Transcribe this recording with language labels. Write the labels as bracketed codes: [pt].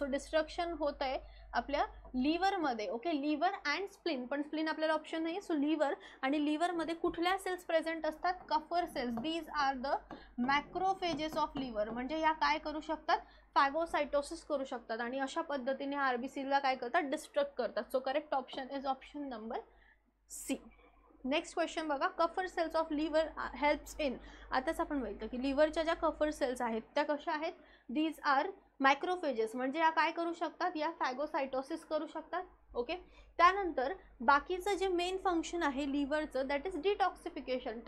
[mr] So destruction होत आहे आपल्या लिव्हरमध्ये. ओके, लिव्हर अँड स्प्लीन, पण स्प्लीन आपल्याला ऑप्शन नाही. सो लिव्हर आणि लिव्हरमध्ये कुठल्या सेल्स प्रेझेंट असतात, Kupffer cells. [en] These are the macrophages of liver. [mr] म्हणजे या काय करू शकतात, फॅगोसाइटोसिस करू शकतात आणि अशा पद्धतीने RBCला काय करतात, डिस्ट्रक्ट करतात. [en] So correct option is option number C. Next question बघा. [mr] Kupffer cells of liver helps in, आताच आपण बघितलं की लिव्हरच्या ज्या कफर सेल्स आहेत त्या कशा आहेत, [en] These are macrophages. [mr] म्हणजे या काय करू शकतात, या फॅगोसाइटोसिस करू शकतात. ओके, त्यानंतर बाकीचं जे मेन फंक्शन आहे लिव्हरचं [en] That is detoxification.